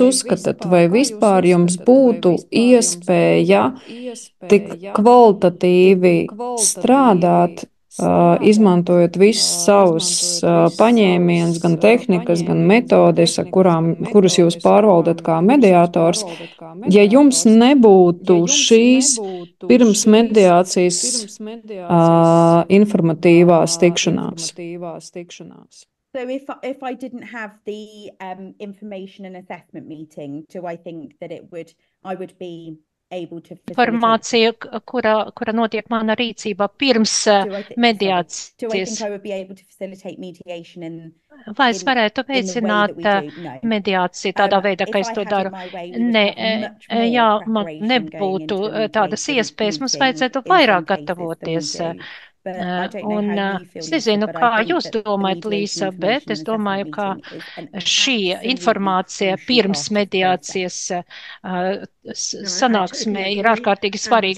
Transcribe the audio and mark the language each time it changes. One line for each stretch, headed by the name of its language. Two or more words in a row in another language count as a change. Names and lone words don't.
Latvian: uzskatāt, vai vispār jums būtu iespēja tik kvalitatīvi strādāt, izmantojot visus savus paņēmienus, gan tehnikas, gan metodes, kurus jūs pārvaldat kā mediātors, ja jums nebūtu šīs pirms mediācijas informatīvās tikšanās?
English: So if I didn't have the information and assessment meeting, do I think that I would be
Latvian: informācija, kura notiek mana rīcībā pirms mediācijas. Vai es varētu veicināt mediāciju tādā veidā, ka es to daru? Nē, man nebūtu tādas iespējas, mums vajadzētu vairāk gatavoties Un es nezinu, kā jūs domājat, Līsa, bet es domāju, ka šī informācija pirms mediācijas sanāksmē ir ārkārtīgi svarīga.